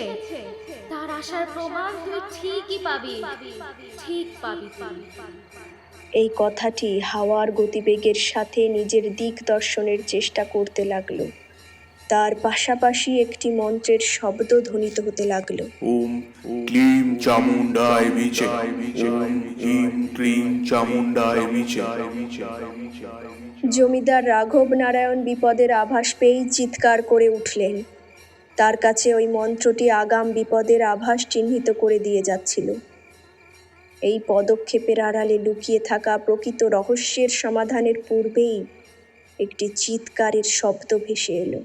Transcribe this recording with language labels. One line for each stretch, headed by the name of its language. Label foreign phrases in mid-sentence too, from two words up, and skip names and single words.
Bangla: তার আসার প্রমাণ তুই ঠিকই পাবি, ঠিক পাবি। এই কথাটি হাওয়ার গতিবেগের সাথে নিজের দিক দর্শনের চেষ্টা করতে লাগলো। তার পাশাপাশি একটি মন্ত্রের শব্দ ধ্বনিত হতে লাগলো।
Sanskrit: ओम क्लीं चामुण्डाय विचे। ओम ह्रीं क्लीं चामुण्डाय विचे।
Bangla: জমিদার রাঘব নারায়ণ বিপদের আভাস পেয়েই চিৎকার করে উঠলেন। তার কাছে ওই মন্ত্রটি আগাম বিপদের আভাস চিহ্নিত করে দিয়ে যাচ্ছিল। এই পদক্ষেপের আড়ালে লুকিয়ে থাকা প্রকৃত রহস্যের সমাধানের পূর্বেই একটি চিৎকারের শব্দ ভেসে এলো।